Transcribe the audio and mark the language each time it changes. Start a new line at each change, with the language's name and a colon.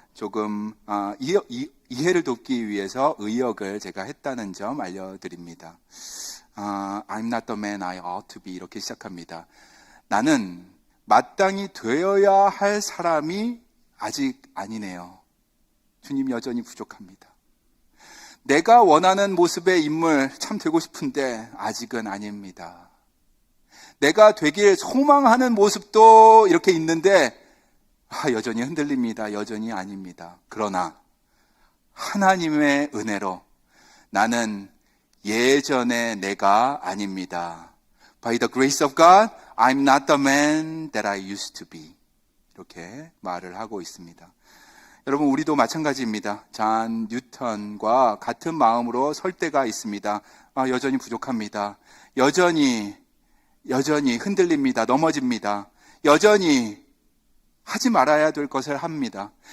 Korean: 조금 이해를 돕기 위해서 의역을 제가 했다는 점 알려드립니다.
English: I'm not the man I ought to be,
Korean: 이렇게 시작합니다. 나는 마땅히 되어야 할 사람이 아직 아니네요. 주님, 여전히 부족합니다. 내가 원하는 모습의 인물 참 되고 싶은데 아직은 아닙니다. 내가 되길 소망하는 모습도 이렇게 있는데 여전히 흔들립니다. 여전히 아닙니다. 그러나 하나님의 은혜로 나는 예전의 내가 아닙니다.
English: By the grace of God, I'm not the man that I used to be.
Korean: 이렇게 말을 하고 있습니다. 여러분, 우리도 마찬가지입니다. 잔 뉴턴과 같은 마음으로 설 때가 있습니다. 여전히 부족합니다. 여전히 흔들립니다. 넘어집니다. 여전히 하지 말아야 될 것을 합니다.